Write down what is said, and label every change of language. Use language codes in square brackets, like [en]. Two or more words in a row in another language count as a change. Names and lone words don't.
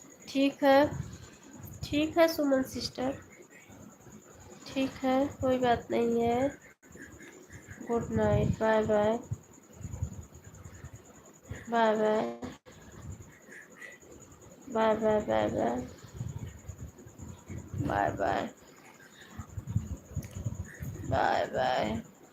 [hi] ठीक है सुमन सिस्टर, ठीक है, कोई बात नहीं है। [en] Good night, bye bye, bye bye, bye bye, bye bye, bye bye, bye bye.